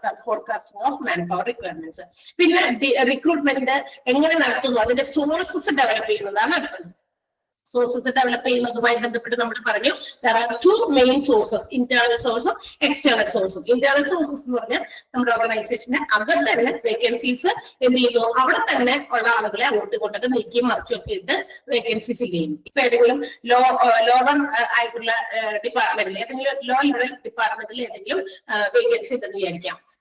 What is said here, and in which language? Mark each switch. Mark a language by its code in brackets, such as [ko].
[ml] അതാണ് forecasting of man power requirements. പിന്നെ recruitment എങ്ങനെ നടത്തുന്നു അതിന്റെ സോഴ്സസ് ഡെവലപ്പ് ചെയ്യുന്നതാണ് അടുത്തത്. സോഴ്സസ് ഡെവലപ്പ് ചെയ്യുന്നതുമായി ബന്ധപ്പെട്ട് നമ്മൾ പറഞ്ഞു [en] there are two main sources, internal sources, external sources. [ml] internal sources എന്ന് പറഞ്ഞാൽ നമ്മുടെ ഓർഗനൈസേഷന്റെ അകത്ത് തന്നെ വേക്കൻസീസ് എന്ത് ചെയ്യുന്നു, അവിടെ തന്നെ ഉള്ള ആളുകളെ അങ്ങോട്ടും ഇങ്ങോട്ടൊക്കെ നീക്കി മറിച്ചൊക്കെ ഇട്ട് വേക്കൻസി ഫില്ല് ചെയ്യുന്നു. ഇപ്പൊ ഏതെങ്കിലും ലോവർ ആയിട്ടുള്ള ഡിപ്പാർട്ട്മെന്റിൽ ഏതെങ്കിലും ലോ ലെവൽ ഡിപ്പാർട്ട്മെന്റിൽ ഏതെങ്കിലും വേക്കൻസി ഉണ്ടെന്ന് വിചാരിക്കാം.